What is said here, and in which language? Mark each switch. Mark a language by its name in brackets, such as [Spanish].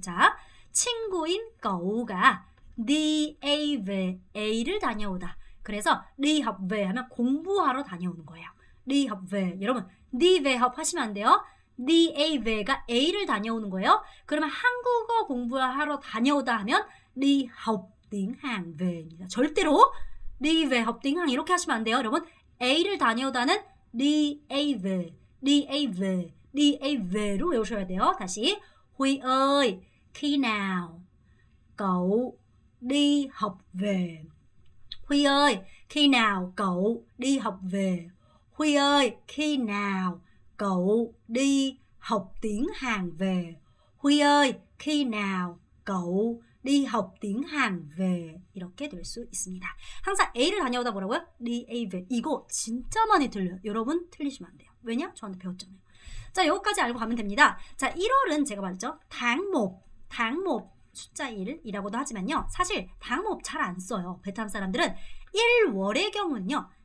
[Korean] 자, 친구인 cậu 가 [Vietnamese] đi A về [Korean] A를 다녀오다. 그래서 [Vietnamese] đi học về [Korean] 하면 공부하러 다녀오는 거예요. [Vietnamese] đi học về. [Korean] 여러분, [Vietnamese] đi về học [Korean] 하시면 안 돼요. đi A ve가 A를 다녀오는 거예요. 그러면 한국어 공부하러 다녀오다 하면 [Vietnamese] đi học tiếng Hàn ve [Korean] 입니다. 절대로 [Vietnamese] đi về học tiếng Hàn [Korean] 이렇게 하시면 안 돼요. 여러분 A를 다녀오다는 đi A về, đi A về, đi A ve로 외우셔야 돼요. [Vietnamese] 다시 Huy ơi, khi nào cậu đi học về? Huy ơi, khi nào cậu đi học về? Huy ơi, khi nào cậu đi học tiếng Hàn về? Huy ơi, khi nào cậu đi học tiếng Hàn về? [Korean] 이렇게 될 수 있습니다. 항상 A를 다녀오다 뭐라고요? [Vietnamese] đi A về. [Korean] 이거 진짜 많이 들려요. 여러분 틀리시면 안 돼요. 왜냐? 저한테 배웠잖아요. 자, 여기까지 알고 가면 됩니다. 자, 1월은 제가 말했죠. 당목 숫자 1이라고도 하지만요. 사실 당목 잘 안 써요. 베트남 사람들은 1월의 경우는요.